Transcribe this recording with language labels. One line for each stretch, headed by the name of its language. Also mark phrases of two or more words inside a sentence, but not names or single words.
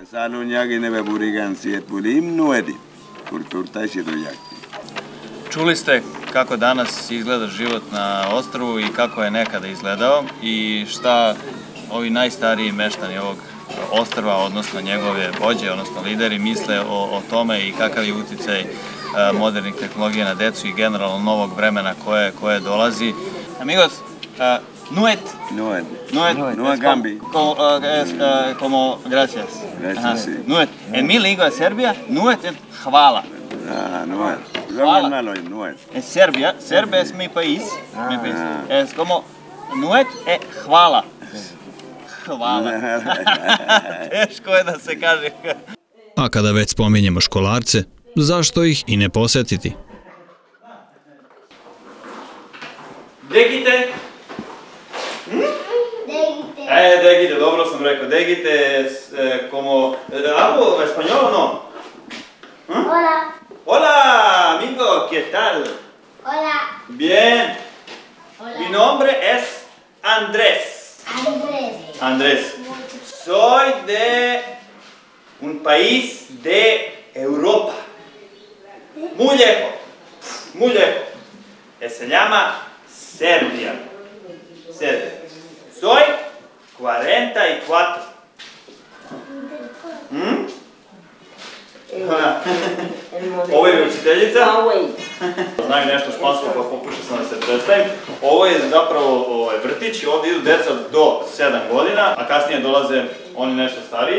Serbian: Čuli ste kako danas izgleda život na ostrvu i kako je nekada izgledao i šta ovi najstariji meštani ovog ostrva, odnosno njegove vođe, odnosno lideri, misle o tome i kakav je uticaj modernih tehnologija na decu i generalno novog vremena koje dolazi.
Spanish: Amigos, nuet.
San Blas Kuna: Nuet Gambi.
Spanish: Como gracias. Gracias, sí. Nuet. En mi lingua Serbia, nuet es hvala.
San Blas Kuna: Nuet. Nuet.
Spanish: En Serbia es mi país. Es como nuet e hvala.
Serbian: Hvala. Teško je da se kaže. A kada već spominjemo školarce, zašto ih i ne posetiti? Degite. Degite, dobro sam rekao.
Spanish: Degite como... ¿Hablo español o no? Hola. Hola, amigo, ¿qué tal? Hola. Bien. Hola. Mi nombre es Andrés. Andrés. Soy de un país de Europa. Muy lejos. Muy lejos. Se llama Serbia. Serbia. Soy 44.
Serbian: Ovo je učiteljica. Znaju nešto špansko pa pokušao sam da se predstavim. Ovo je zapravo vrtić i ovdje idu deca do 7 godina, a kasnije dolaze oni nešto stariji.